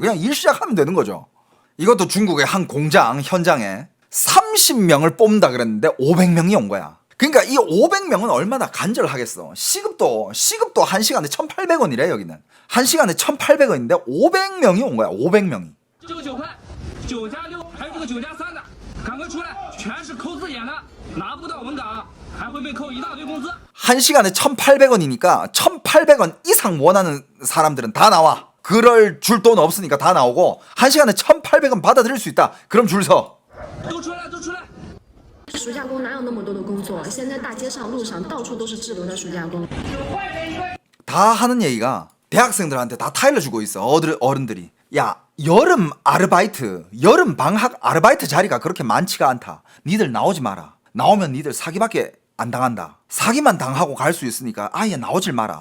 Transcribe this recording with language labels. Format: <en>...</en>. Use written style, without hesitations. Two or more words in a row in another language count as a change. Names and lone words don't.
<ko>그냥 일 시작하면 되는 거죠. 이것도 중국의 한 공장 현장에 30명을 뽑는다 그랬는데 500명이 온 거야. 그러니까 이 500명은 얼마나 간절하겠어. 시급도 1시간에 1,800원이래 여기는. 1시간에 1,800원인데 500명이 온 거야. 500명이.</ko> <zh>9 块9加6还有这个9加3的赶快出来全是扣字眼的拿不到文档还会被扣一大堆工资</zh> <ko>1시간에 1,800원이니까 1,800원 이상 원하는 사람들은 다 나와. 그럴 줄 돈 없으니까 다 나오고 1시간에 1,800원 받아들일 수 있다. 그럼 줄 서.</ko> <zh>都出来都出来暑假工哪有那么多的工作？现在大街上路上到处都是滞留的暑假工。</zh> <ko>다 하는 얘기가 대학생들한테 다 타일러주고 있어. 어른들이. 야 여름 아르바이트 여름 방학 아르바이트 자리가 그렇게 많지가 않다. 니들 나오지 마라. 나오면 니들 사기밖에 안 당한다. 사기만 당하고 갈 수 있으니까 아예 나오질 마라.</ko>